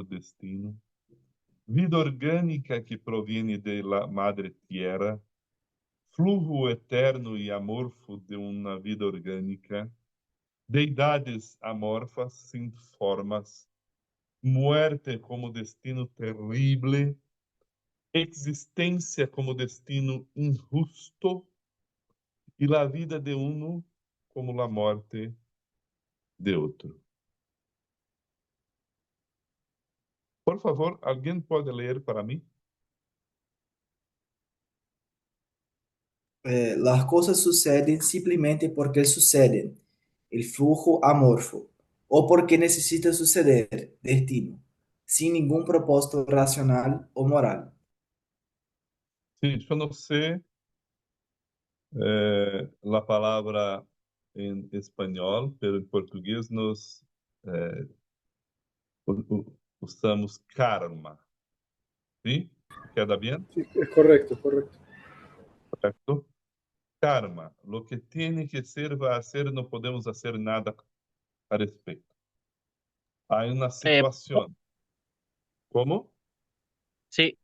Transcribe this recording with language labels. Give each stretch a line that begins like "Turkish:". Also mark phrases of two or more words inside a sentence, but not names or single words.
Spanish: destino, vida orgânica que proviene de la madre tierra, flujo eterno y amorfo de una vida orgânica, deidades amorfas sin formas, muerte como destino terrible,
Portuguese: existência como destino injusto e
Spanish: la vida de uno como la
Portuguese: morte de outro. Por favor, alguém pode ler para mim?
Spanish: Las cosas suceden simplemente porque suceden, el flujo amorfo, o porque necesita suceder, destino, sin ningún propósito racional o moral.
Portuguese: Sim, eu não sei a palavra em espanhol, mas em português nós usamos karma.
Spanish: ¿Sí? ¿Queda bien? Sí, es correcto, correcto. Correcto. Karma, lo que tiene que ser va a ser, no podemos hacer nada a respecto. Hay una situación. ¿Cómo? Sí,